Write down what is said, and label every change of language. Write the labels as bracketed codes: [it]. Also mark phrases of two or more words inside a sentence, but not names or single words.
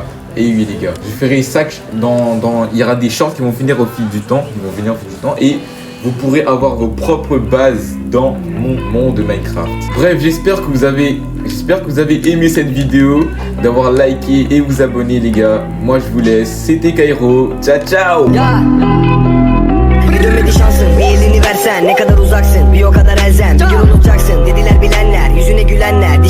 [fr] Et oui les gars, je ferai ça il y aura des shorts qui vont venir au fil du temps, et vous pourrez avoir vos propres bases dans mon monde de Minecraft. Bref, j'espère que vous avez aimé cette vidéo, d'avoir liké et vous abonné les gars. Moi je vous laisse, c'était Kairo, [it] ciao ciao. [tr] hadi şansın. Bir elini versen ne kadar uzaksın, bir o kadar elzem. Bir gün unutacaksın dediler bilenler, yüzüne gülenler.